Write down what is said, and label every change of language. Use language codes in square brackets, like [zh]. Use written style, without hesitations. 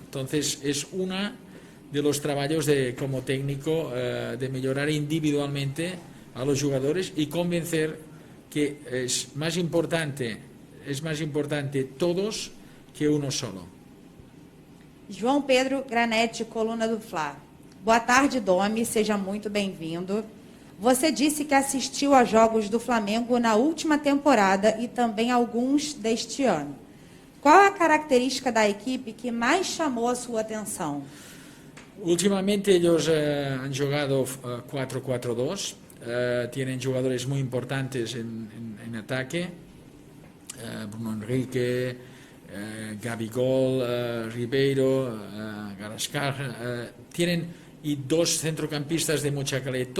[es] Entonces es uno de los trabajos como técnico de mejorar individualmente a los jugadores y convencer que es más importante todos que uno solo. [pt] João Pedro Granetti, coluna do Fla. Boa tarde, Domi, seja muito bem-vindo. Você disse que assistiu a jogos do Flamengo na última temporada e também alguns deste ano. Qual a característica da equipe que mais chamou a sua atenção? [es] Últimamente ellos han jugado 4-4-2, tienen jugadores muy importantes en ataque, Bruno Henrique, Gabigol, Ribeiro, Garascar, tienen y dos centrocampistas de mucha calidad.